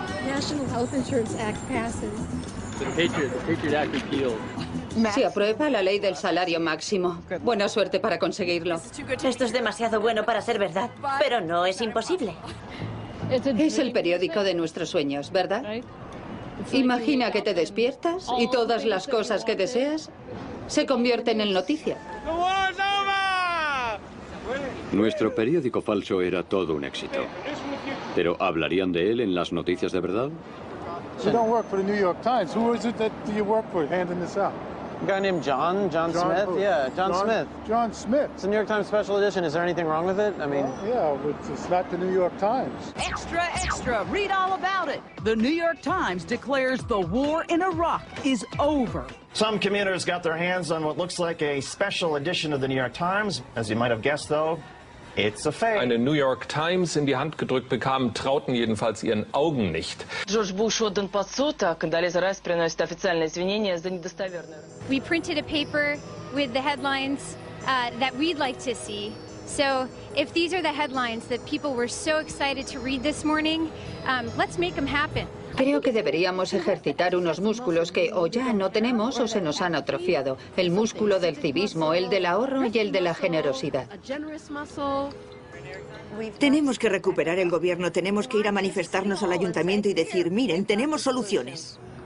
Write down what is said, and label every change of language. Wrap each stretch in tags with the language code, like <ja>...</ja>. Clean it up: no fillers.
<en>National Health Insurance Act passes. The Patriot Act repealed.</en> <es>Se aprueba la ley del salario máximo. Buena suerte para conseguirlo. Esto es demasiado bueno para ser verdad, pero no es imposible. Es el periódico de nuestros sueños, ¿verdad? Imagina que te despiertas y todas las cosas que deseas se convierten en noticia. Nuestro periódico falso era todo un éxito. ¿Pero hablarían de él en las noticias de verdad?</es> <en>You don't work for the New York Times. Who is it that you work for handing this out? A guy named John Smith? Who? Yeah, John Smith. John Smith. It's a New York Times special edition. Is there anything wrong with it? I mean... Well, yeah, it's not the New York Times. Extra, extra. Read all about it. The New York Times declares the war in Iraq is over. Some commuters got their hands on what looks like a special edition of the New York Times. As you might have guessed, though, it's a fake.</en> <de>Eine New York Times in die Hand gedrückt bekamen, trauten jedenfalls ihren Augen nicht.</de> <ru>Джордж Буш отдан под суд, а Кондолиза Райс приносит официальные извинения за недостоверную.</ru> <en>We printed a paper with the headlines that we'd like to see. So if these are the headlines that people were so excited to read this morning, let's make them happen.</en> <es>Creo que deberíamos ejercitar unos músculos que o ya no tenemos o se nos han atrofiado. El músculo del civismo, el del ahorro y el de la generosidad. Tenemos que recuperar el gobierno, tenemos que ir a manifestarnos al ayuntamiento y decir, miren, tenemos soluciones.</es>